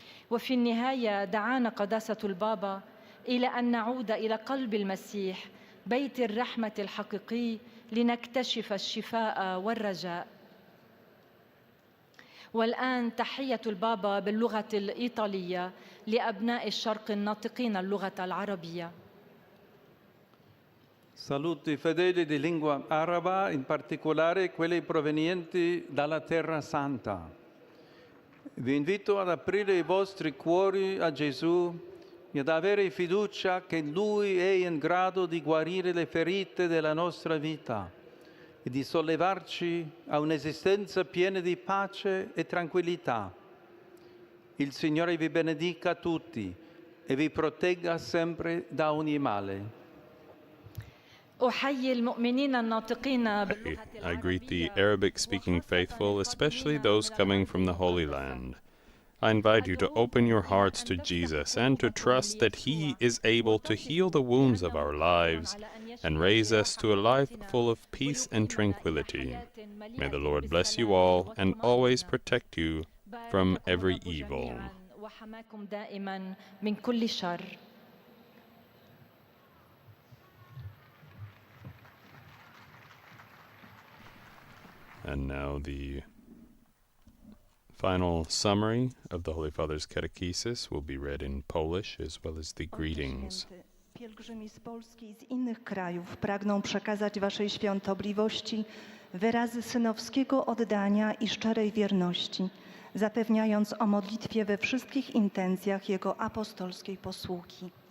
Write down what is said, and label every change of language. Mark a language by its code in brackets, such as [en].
[ar] وفي النهاية دعانا قداسة البابا إلى أن نعود إلى قلب المسيح، بيت الرحمة الحقيقي، لنكتشف الشفاء والرجاء. والآن تحية البابا باللغة الإيطالية لأبناء الشرق الناطقين اللغة العربية. [it] Saluto i fedeli di lingua araba, in particolare quelli provenienti dalla Terra Santa. Vi invito ad aprire i vostri cuori a Gesù e ad avere fiducia che Lui è in grado di guarire le ferite della nostra vita e di sollevarci a un'esistenza piena di pace e tranquillità. Il Signore vi benedica tutti e vi protegga sempre da ogni male. [ar] أحيي المؤمنين الناطقين [en] I greet the Arabic-speaking faithful, especially those coming from the Holy Land. I invite you to open your hearts to Jesus and to trust that He is able to heal the wounds of our lives and raise us to a life full of peace and tranquility. May the Lord bless you all and always protect you from every evil. [ar] وحماكم دائما من كل شر. [en] And now the final summary of the Holy Father's Catechesis will be read in Polish as well as the greetings. [pl] Pielgrzymi z Polski i z innych krajów pragną przekazać Waszej Świątobliwości wyrazy synowskiego oddania i szczerej wierności, zapewniając o modlitwie we wszystkich intencjach Jego apostolskiej posługi.